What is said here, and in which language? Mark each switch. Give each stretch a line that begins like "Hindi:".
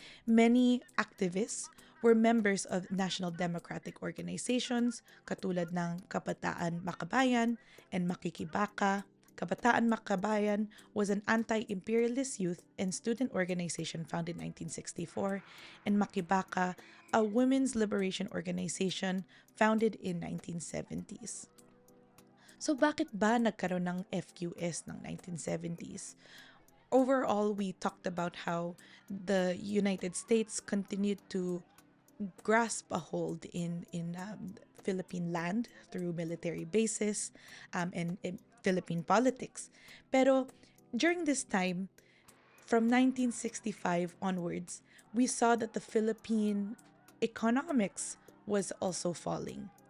English: Many activists were members of national democratic organizations
Filipino: katulad ng
English: Kabataan Makabayan and Makikibaka. Kabataan Makabayan was an anti-imperialist youth and student organization founded in 1964, and Makibaka, a women's liberation organization founded in 1970s.
Filipino: So bakit ba nagkaroon ng FQS ng 1970s?
English: Overall, we talked about how the United States continued to grasp a hold in Philippine land through military bases and Philippine politics. Pero during this time, from 1965 onwards, we saw that the Philippine economics was also falling.